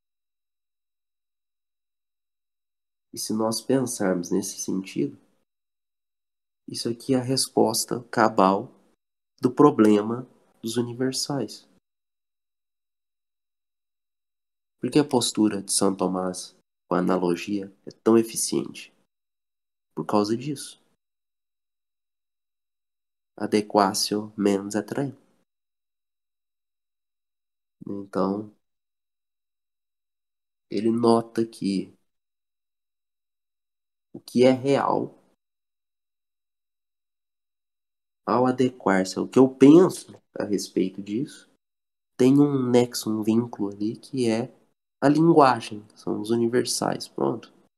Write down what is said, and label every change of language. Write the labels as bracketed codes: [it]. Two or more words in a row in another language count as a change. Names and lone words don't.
[pt] E se nós pensarmos nesse sentido, isso aqui é a resposta cabal do problema dos universais. Por que a postura de São Tomás com a analogia é tão eficiente? Por causa disso. [la] Adequatio mens et rem. [pt] Então, ele nota que o que é real, ao adequar-se ao que eu penso a respeito disso, tem um nexo, um vínculo ali que é a linguagem, são os universais, pronto.